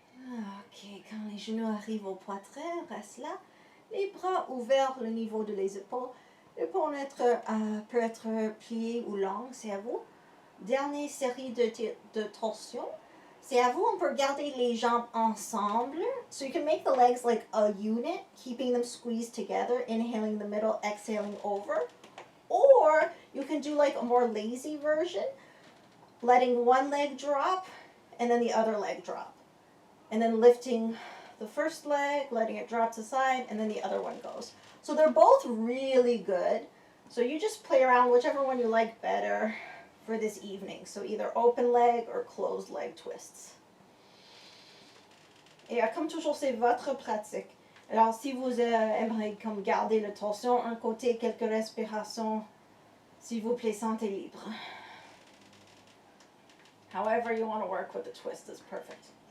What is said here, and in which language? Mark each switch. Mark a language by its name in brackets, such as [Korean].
[French] Ok, quand les genoux arrivent au poitrain, reste là. Les bras ouverts au niveau de les épaules. L'épaule peut être pliée ou longue, c'est à vous. Dernière série de torsions. C'est à vous, on peut garder les jambes ensemble. [English] So you can make the legs like a unit, keeping them squeezed together, inhaling the middle, exhaling over. Or you can do like a more lazy version, letting one leg drop and then the other leg drop. And then lifting the first leg, letting it drop to the side, and then the other one goes. So they're both really good. So you just play around whichever one you like better for this evening. So either open leg or closed leg twists. [French] Et comme toujours, c'est votre pratique. Alors si vous aimeriez comme garder la torsion, un côté, quelques respirations, s'il vous plaît, sentez libre. [English] However you want to work with the twist is perfect.